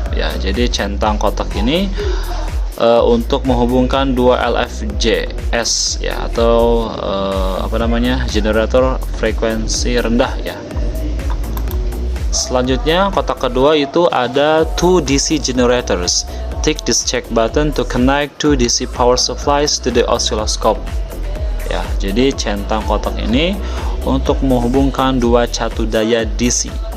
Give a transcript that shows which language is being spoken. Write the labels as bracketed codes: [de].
[id] Ya, jadi centang kotak ini untuk menghubungkan dua LFGS ya atau generator frekuensi rendah ya. Selanjutnya kotak kedua itu ada [en] two DC generators. Tick this check button to connect to DC power supplies to the oscilloscope. [id] Ya, jadi centang kotak ini untuk menghubungkan dua catu daya DC.